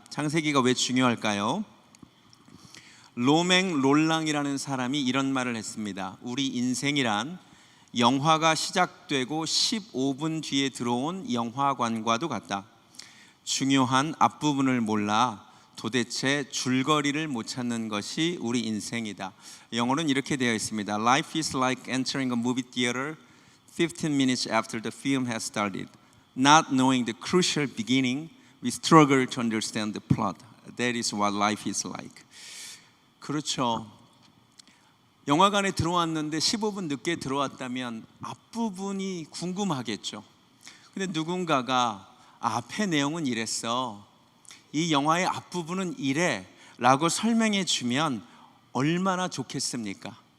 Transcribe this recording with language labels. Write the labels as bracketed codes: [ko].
[ko] 창세기가 왜 중요할까요? 로맹 롤랑이라는 사람이 이런 말을 했습니다. 우리 인생이란 영화가 시작되고 15분 뒤에 들어온 영화관과도 같다. 중요한 앞부분을 몰라 도대체 줄거리를 못 찾는 것이 우리 인생이다. 영어로는 이렇게 되어 있습니다. [en] Life is like entering a movie theater 15 minutes after the film has started. Not knowing the crucial beginning, we struggle to understand the plot. That is what life is like. [ko] 그렇죠. 영화관에 들어왔는데 15분 늦게 들어왔다면 앞부분이 궁금하겠죠. 근데 누군가가 앞에 내용은 이랬어, 이 영화의 앞부분은 이래 라고 설명해 주면 얼마나 좋겠습니까?